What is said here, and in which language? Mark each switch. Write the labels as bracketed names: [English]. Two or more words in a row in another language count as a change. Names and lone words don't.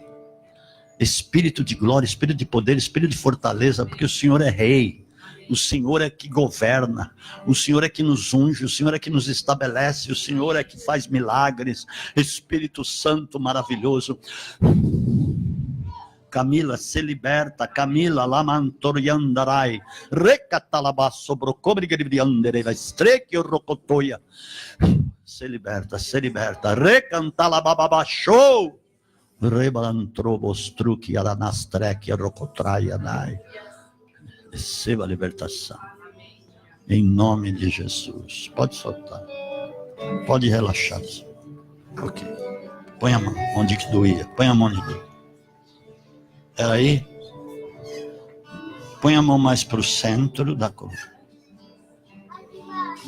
[Portuguese] Espírito de glória, Espírito de poder, Espírito de fortaleza, porque o Senhor é rei. O Senhor é que governa, o Senhor é que nos unge, o Senhor é que nos estabelece, o Senhor é que faz milagres. Espírito Santo maravilhoso. Camila, se liberta. Camila, lamantoriandarai, recatalabasso, brocobrigribriandereva, estreque rocotoia. Se liberta, recantalabababachou. Rebalantrobostruque, aranastreque, rocotraia, dai. Receba a libertação. Em nome de Jesus. Pode soltar. Pode relaxar. Ok. Põe a mão onde que doía. Põe a mão onde doía. Era aí. Põe a mão mais para o centro da coluna.